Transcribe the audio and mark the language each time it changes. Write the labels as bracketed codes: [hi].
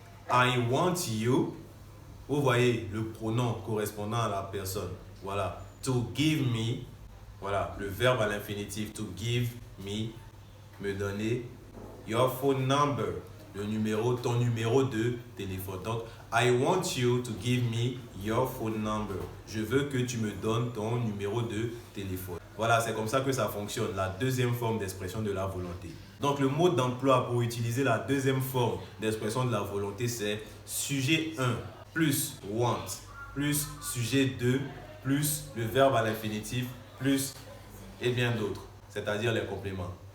[en] I want you, [fr] vous voyez le pronom correspondant à la personne. Voilà. [en] To give me [fr] Voilà, le verbe à l'infinitif [en] to give me [fr] donner. [en] Your phone number, [fr] le numéro, ton numéro de téléphone. [en] Donc, I want you to give me your phone number. [fr] Je veux que tu me donnes ton numéro de téléphone. Voilà, c'est comme ça que ça fonctionne, la deuxième forme d'expression de la volonté. Donc, le mot d'emploi pour utiliser la deuxième forme d'expression de la volonté, c'est sujet 1 plus want plus sujet 2 plus le verbe à l'infinitif plus et bien d'autres, c'est-à-dire les compléments.